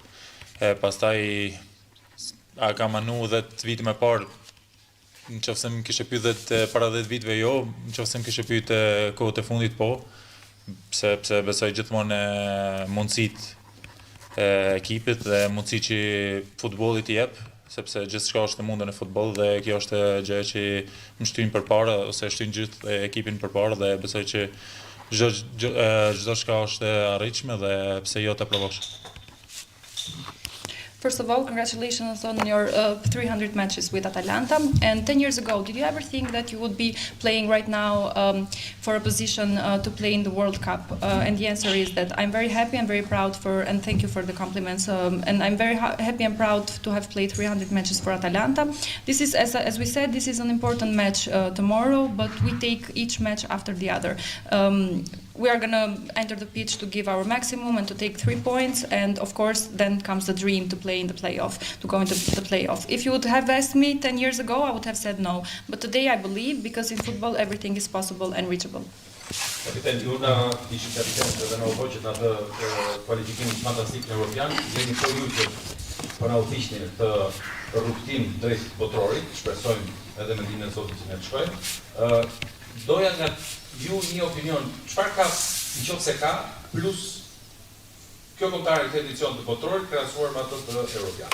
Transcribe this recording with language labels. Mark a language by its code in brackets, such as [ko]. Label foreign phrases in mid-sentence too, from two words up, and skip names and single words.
[sq] Pastaj a kam anu 10 vite më parë, nëse më kishe pyetur para 10 viteve jo, nëse më kishe pyetur kohët e fundit po, sepse besoj gjithmonë mundësitë e ekipit dhe mundësi që futbolli t'i jep, sepse gjithçka është e mundën e futboll dhe kjo është gjë që më shtyn përpara ose shtyn gjithë ekipin përpara dhe besoj që çdo çka është e arritshme dhe pse jo ta provosh. [en] First of all, congratulations on your 300 matches with Atalanta. And 10 years ago, did you ever think that you would be playing right now for a position to play in the World Cup? And the answer is that I'm very happy and very proud and thank you for the compliments. And I'm very happy and proud to have played 300 matches for Atalanta. This is, as we said, this is an important match tomorrow, but we take each match after the other. We are going to enter the pitch to give our maximum and to take 3 points, and of course then comes the dream to play in the playoff, to go into the playoff. If you would have asked me 10 years ago, I would have said no. But today I believe, because in football everything is possible and reachable. [sq] Kapiten, ju na ishit kapiten dhe na u hoqët në atë kualifikimin fantastik në Europian, jeni po ju që po na udhëhiqni të rrugtim drejt botrorit, shpresojmë edhe me ditën e sotme që ne të shkojmë. Doja nga ju një opinion, çfarë ka nëse ka plus kjo kontare këtë edicion të botrorit krahasuar me ato të Europian.